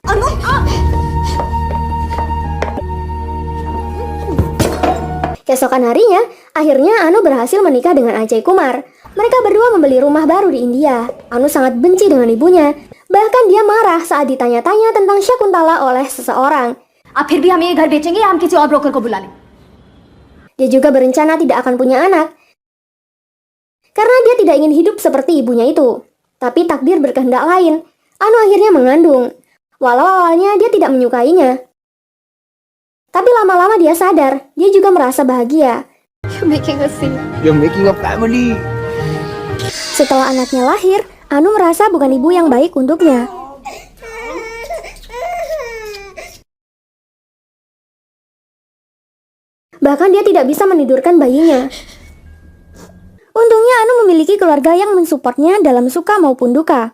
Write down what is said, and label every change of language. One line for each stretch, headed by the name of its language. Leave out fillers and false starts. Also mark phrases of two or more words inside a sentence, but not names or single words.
Indonesian: Keesokan harinya, akhirnya Anu berhasil menikah dengan Ajay Kumar. Mereka berdua membeli rumah baru di India. Anu sangat benci dengan ibunya. Bahkan dia marah saat ditanya-tanya tentang Syakuntala oleh seseorang.
Hindi: अब फिर भी हम ये घर बेचेंगे या हम किसी और ब्रोकर को बुला लें?
Indonesian: Dia juga berencana tidak akan punya anak. Karena dia tidak ingin hidup seperti ibunya itu. Tapi takdir berkehendak lain. Anu akhirnya mengandung. Walau awalnya dia tidak menyukainya. Tapi lama-lama dia sadar, dia juga merasa bahagia.
English: You're making a scene. You're making a family.
Indonesian: Setelah anaknya lahir, Anu merasa bukan ibu yang baik untuknya. Bahkan dia tidak bisa menidurkan bayinya. Untungnya Anu memiliki keluarga yang mensupportnya dalam suka maupun duka.